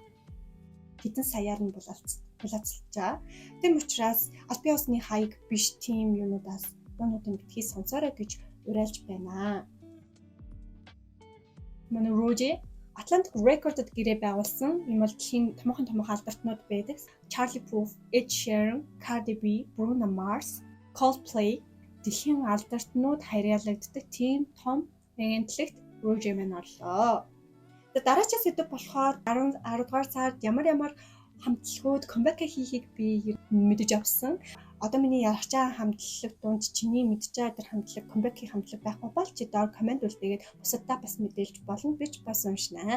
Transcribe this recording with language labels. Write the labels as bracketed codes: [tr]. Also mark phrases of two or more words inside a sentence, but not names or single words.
[mn] Хэдэн саяар нь булаацлж байгаа. Тэм учраас албан ёсны хаяг биш тийм юмудаас дуунуудын битгий сонсоорой гэж уриалж байна. Манай Roger Atlantic Records-д гэрээ байгуулсан юм бол тийм томоохон алдартнууд байдаг. Charlie Puth, Ed Sheeran, Cardi B, Bruno Mars, Coldplay дэлхийн алдартнууд харьяалагддаг тийм том агентлагт Roger маань орлоо. Дараагийн сэдв болохоор 10 дугаар сард ямар хамтлагууд comeback хийхийг би мэдэж авсан. Одоо миний ярих байгаа хамтлаг дунд чиний мэдж байгаа тэр хамтлаг comeback-ийн хамтлаг байхгүй бол чи доор комент үлдээгээд бусадаа бас мэдээлж болно гэж бас уншнаа.